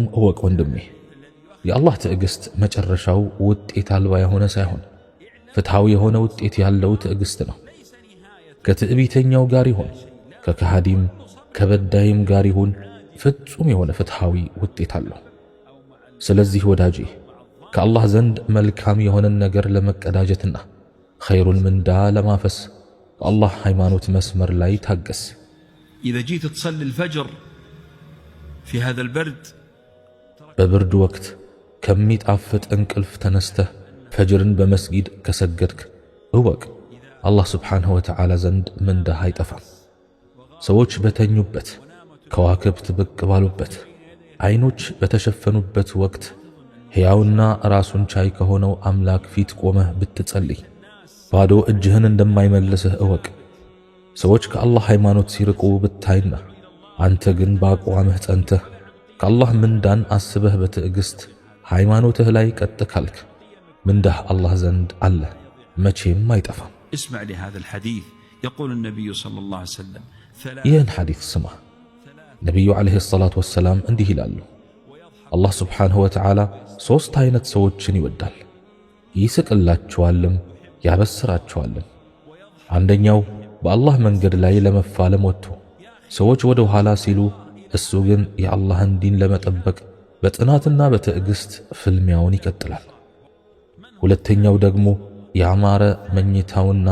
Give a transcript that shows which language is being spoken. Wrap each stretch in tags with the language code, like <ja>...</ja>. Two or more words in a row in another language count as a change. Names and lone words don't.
<am>እወቅ ወንድሜ፣ የአላህ ትዕግስት መጨረሻው ውጤት አልባ የሆነ ሳይሆን ፍትሃዊ የሆነ ውጤት ያለው ትዕግስት ነው። ከትዕቢተኛው ጋር ይሁን ከከሃዲም ከበዳይም ጋር ይሁን ፍጹም የሆነ ፍትሃዊ ውጤት አለው። ስለዚህ ወዳጄ ከአላህ ዘንድ መልካም የሆነን ነገር ለመቀዳጀትና ኸይሩን ምንዳ ለማፈስ በአላህ ሃይማኖት መስመር ላይ ታገስ።</am> <ar>إذا جيت تصلي الفجر في هذا البرد</ar> <am>በብርድ ወቅት ከሚጣፍጥ እንቅልፍ ተነስተህ ፈጅርን በመስጊድ ከሰገድክ እወቅ አላህ</am> <ar>سبحانه وتعالى</ar> <am>ዘንድ ምንዳህ አይጠፋም። ሰዎች በተኙበት፣ ከዋክብት ብቅ ባሉበት፣ አይኖች በተሸፈኑበት ወቅት ሕያውና ራሱን ቻይ ከሆነው አምላክ ፊት ቆመህ ብትጸልይ ባዶ እጅህን እንደማይመልስህ እወቅ። ሰዎች ከአላህ ሃይማኖት ሲርቁ ብታይና አንተ ግን በአቋምህ ጸንተህ ከአላህ ምንዳን አስበህ በትዕግስት ሃይማኖትህ ላይ ቀጥ ካልክ ምንዳህ አላህ ዘንድ አለ፣ መቼም አይጠፋም።</am> <ar>اسمع لهذا الحديث يقول النبي صلى الله عليه وسلم</ar> <am>ይህን ሐዲስ ስማ። ነቢዩ</am> <ar>عليه الصلاة والسلام</ar> <am>እንዲህ ይላሉ፣ አላህ</am> <ar>سبحانه وتعالى</ar> <am>ሦስት አይነት ሰዎችን ይወዳል፣ ይስቅላቸዋልም ያበስራቸዋልም። አንደኛው በአላህ መንገድ ላይ ለመፋለም ወጥቶ ሰዎች ወደ ኋላ ሲሉ እሱ ግን የአላህን ዲን ለመጠበቅ በጥናትና በትዕግስት ፍልሚያውን ይቀጥላል። ሁለተኛው ደግሞ ያማረ መኝታውና</am>